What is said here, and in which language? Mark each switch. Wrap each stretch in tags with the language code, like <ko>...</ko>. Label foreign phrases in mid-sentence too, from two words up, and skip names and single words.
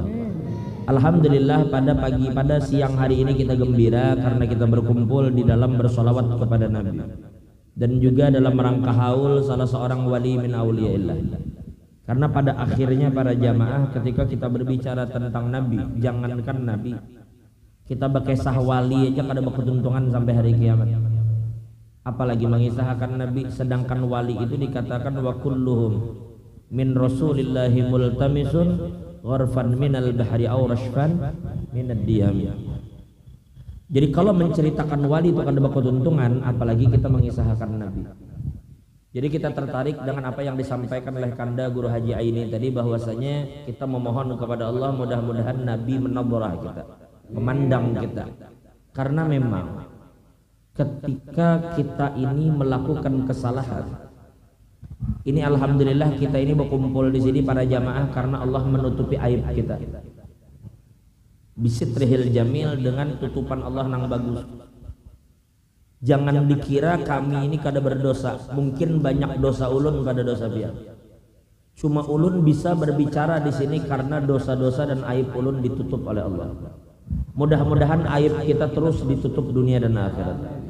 <id>Alhamdulillah, pada siang hari ini kita gembira karena kita berkumpul di dalam bersolawat kepada Nabi, dan juga dalam rangka haul salah seorang wali</id> <ar>من أولياء الله.</ar> <id>Karena pada akhirnya para jamaah, ketika kita berbicara tentang Nabi,</id> <bjn>jangankan Nabi, kita bakisah wali aja kada berketuntungan sampai hari kiamat, apalagi mengisahkan Nabi.</bjn> <id>Sedangkan wali itu dikatakan</id> <ar>وكلهم من رسول الله ملتمس غرفا من البحر أو رشفا من الديم.</ar> <id>Jadi kalau menceritakan wali itu kada berketuntungan, apalagi kita mengisahkan Nabi. Jadi kita tertarik dengan apa yang disampaikan oleh Kanda Guru Haji Aini tadi, bahwasanya kita memohon kepada Allah mudah-mudahan Nabi menadharah kita, memandang kita. Karena memang ketika kita ini melakukan kesalahan, ini alhamdulillah kita ini berkumpul di sini para jamaah karena Allah menutupi aib kita.</id> <ar>بستره الجميل,</ar> <id>dengan tutupan Allah nang bagus. Jangan dikira kami ini kada berdosa.</id> <bjn>Mungkin banyak dosa ulun kada dosa biar. Cuma ulun bisa berbicara di sini karena dosa-dosa dan aib ulun ditutup oleh Allah.</bjn> <id>Mudah-mudahan aib kita terus ditutup dunia dan akhirat.</id>